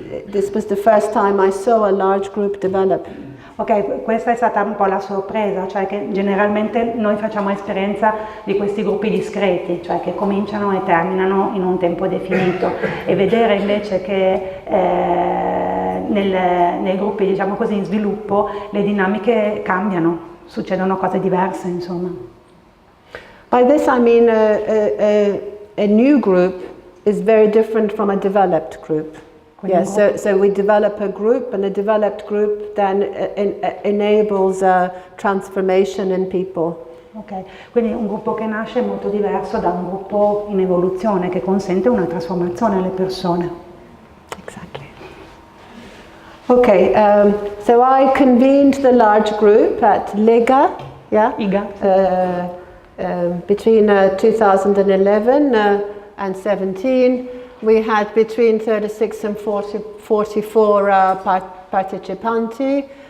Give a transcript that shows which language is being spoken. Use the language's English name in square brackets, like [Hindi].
[English] This was the first time I saw a large group develop. [Italian] Ok, questa è stata un po' la sorpresa, cioè che generalmente noi facciamo esperienza di questi gruppi discreti, cioè che cominciano e terminano in un tempo definito, e vedere invece che nei gruppi, diciamo così, in sviluppo le dinamiche cambiano, succedono cose diverse, insomma. [English] By this I mean a new group is very different from a developed group. Yes, so we develop a group, and a developed group then enables a transformation in people. [Italian] Ok, quindi un gruppo che nasce è molto diverso da un gruppo in evoluzione che consente una trasformazione alle persone. [English] Exactly. Okay, so I convened the large group at Lega, IGA. Between 2011 and 17. We had between 36 and 44 partecipanti.